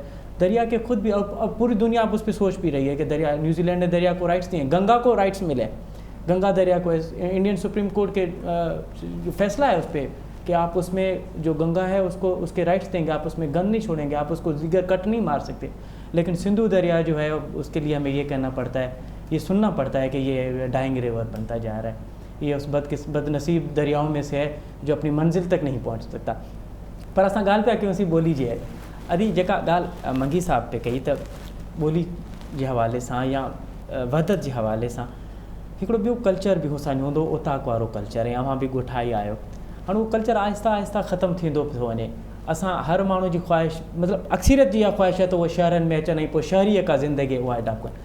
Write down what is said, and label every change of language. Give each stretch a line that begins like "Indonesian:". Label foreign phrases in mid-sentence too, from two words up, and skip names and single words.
Urdu: دریا کے خود بھی اب پوری دنیا اب اس پہ سوچ بھی رہی ہے کہ دریا, نیوزی لینڈ نے دریا کو رائٹس دیے ہیں, گنگا کو رائٹس ملے, گنگا دریا کو انڈین سپریم کورٹ کے جو فیصلہ ہے اس پہ کہ آپ اس میں جو گنگا ہے اس کے رائٹس دیں گے, آپ اس میں گن نہیں چھوڑیں گے, آپ اس کو دیگر کٹ نہیں مار سکتے. لیکن سندھو دریا جو ہے اس کے لیے ہمیں یہ کہنا پڑتا ہے, یہ سننا پڑتا ہے کہ یہ
English: dying river
Urdu: بنتا جا رہا ہے, یہ اس بد نصیب دریاؤں میں سے ہے جو اپنی منزل تک نہیں پہنچ سکتا.
Sindhi: پر असां ॻाल्हि पिया कयूं ॿोली जी आहे. अॼु जेका ॻाल्हि मंगी साहब पे कई त ॿोली जे हवाले सां या वहदत जे हवाले सां हिकिड़ो ॿियो कल्चर बि असांजो हूंदो, उताक वारो कल्चर, ऐं अव्हां बि ॻोठाई आहियो. हाणे उहो कल्चर आहिस्ता आहिस्ता ख़तमु थींदो पियो वञे. असां हर माण्हू जी ख़्वाहिश, मतिलबु अक्सरियत जी इहा ख़्वाहिश आहे त उहे शहरनि में अचनि ऐं पोइ शहरीअ का ज़िंदगी उहा अडॉप्ट कनि.